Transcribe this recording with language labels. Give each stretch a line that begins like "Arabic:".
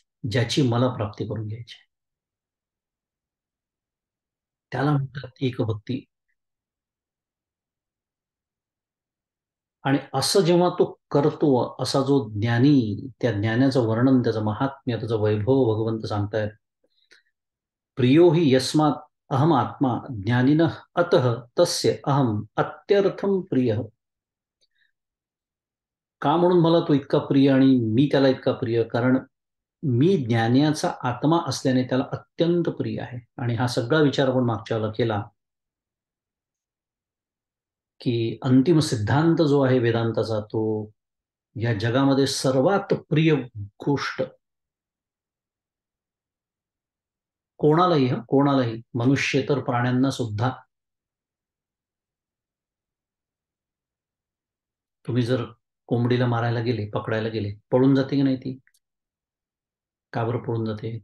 Marathi: ज्याची मला प्राप्ती करून घ्यायची, त्याला म्हणतात एकभक्ती. आणि असं जेव्हा तो करतो, असा जो ज्ञानी, त्या ज्ञानाचं वर्णन, त्याचं महात्म्य, त्याचं वैभव भगवंत सांगतायत.
Sanskrit: प्रियो हि यस्मात् अहम आत्मा ज्ञानिनः अतः तस्य अहम अत्यर्थम प्रिय.
Marathi: का म्हणून मला तो इतका प्रिय आणि मी त्याला इतका प्रिय? कारण मी ज्ञानाचा आत्मा असल्याने त्याला अत्यंत प्रिय आहे. आणि हा सगळा विचार आपण मागच्या वेळेला केला, की अंतिम सिद्धांत जो आहे वेदांताचा, तो या जगामध्ये सर्वात प्रिय गोष्ट कोणालाही, कोणालाही, मनुष्येतर प्राण्यांना सुद्धा, तुम्ही जर कोंबडीला मारायला गेले, पकडायला गेले, पळून जाते की नाही ती? का बरं पळून जाते?